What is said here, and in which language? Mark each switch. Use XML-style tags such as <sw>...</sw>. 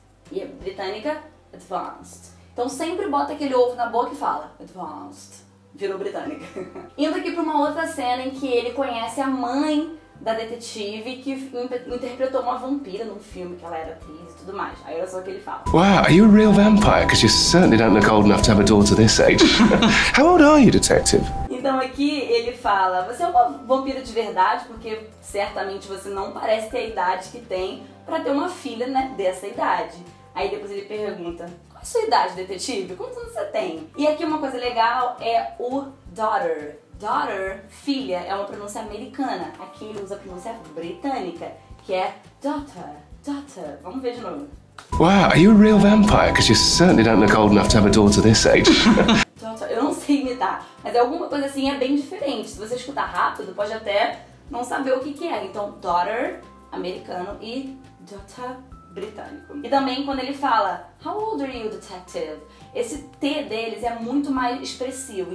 <pt>E a britânica, advanced. Então sempre bota aquele ovo na boca e fala advanced. Virou britânica. Indo aqui pra uma outra cena em que ele conhece a mãe da detetive que interpretou uma vampira num filme, que ela era atriz e tudo mais. Aí olha só o que ele fala.</pt> <en>Wow, are you a real vampire? Because you certainly don't look old enough to have a daughter this age. How old are you, detective?</en> <pt>Então aqui ele fala, você é uma vampira de verdade, porque certamente você não parece ter a idade que tem pra ter uma filha, né, dessa idade. Aí depois ele pergunta, qual é a sua idade, detetive? Quantos anos você tem? E aqui uma coisa legal é o daughter. Daughter, filha, é uma pronúncia americana. Aqui ele usa a pronúncia britânica, que é daughter. Vamos ver de novo.</pt> <en>Wow, are you a real vampire? Because you certainly don't look old enough to have a daughter this age.</en> <pt>Eu não sei imitar, mas é alguma coisa assim, é bem diferente. Se você escutar rápido, pode até não saber o que é. Então, daughter, americano, e daughter, britânico. E também quando ele fala,</pt> <en>how old are you, detective?</en> <pt>Esse T deles é muito mais expressivo.</pt>